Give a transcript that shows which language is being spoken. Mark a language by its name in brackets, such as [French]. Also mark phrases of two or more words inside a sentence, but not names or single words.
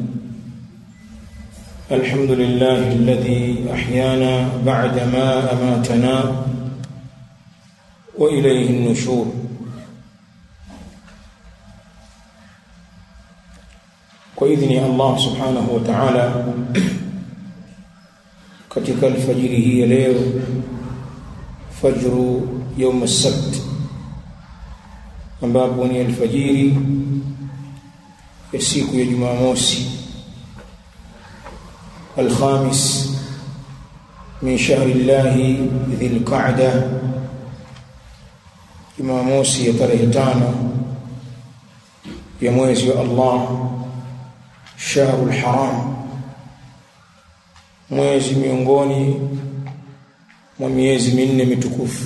[Arabic] الحمد لله الذي أحيانا بعدما أماتنا وإليه النشور. وإذن الله سبحانه وتعالى [Swahili] katika alfajiri hii ya leo, [Arabic] fajru يوم السبت, [Swahili] ambapo ni alfajiri ya siku ya Jumamosi, [Arabic] الخامس من شهر الله ذي القعدة, [Swahili] Jumamosi ya tarehe 5 ya mwezi wa Allah, [Arabic] الشهر الحرام, [Swahili] mwezi miongoni mwa miezi minne mitukufu.